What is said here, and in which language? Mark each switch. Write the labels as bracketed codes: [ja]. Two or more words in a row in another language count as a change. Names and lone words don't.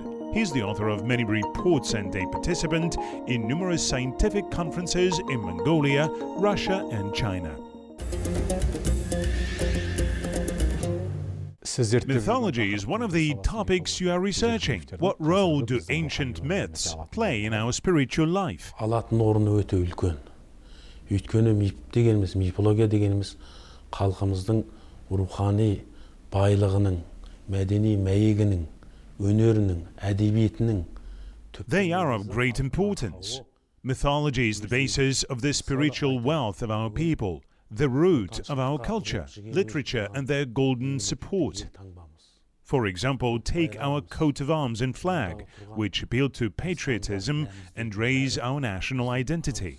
[en] He's the author of many reports and a participant in numerous scientific conferences in Mongolia, Russia and China. Mythology is one of the topics you are researching. What role do ancient myths play in our spiritual life? [kk] Алатын орны өте үлкен. Өйткені миф дегеніміз, мифология дегеніміз халқымыздың рухани байлығының, мәдени мәйегінің, өнерінің, әдебиетінің. [en] They are of great importance. Mythology is the basis of the spiritual wealth of our people, the root of our culture, literature and their golden support. For example, take our coat of arms and flag, which appeal to patriotism and raise our national identity.